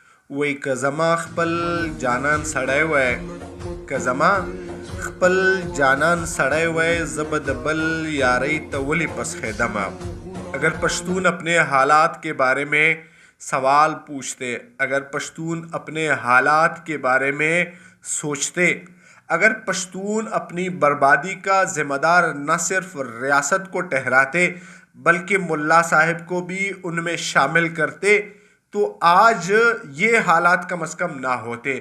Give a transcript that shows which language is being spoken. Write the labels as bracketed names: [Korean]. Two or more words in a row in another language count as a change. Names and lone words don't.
[Pashto] وی که زما خپل جانان سړی وای، که زما خپل جانان سړی وای، زه به د بل یارۍ ته ولې پسخېدمه. [Urdu] اگر پشتون اپنے حالات کے بارے میں سوال پوچھتے، اگر پشتون اپنے حالات کے بارے میں سوچتے، اگر پشتون اپنی بربادی کا ذمہ دار نہ صرف ریاست کو ٹھہراتے بلکہ ملا صاحب کو بھی ان میں شامل کرتے تو آج یہ حالات کم از کم نہ ہوتے.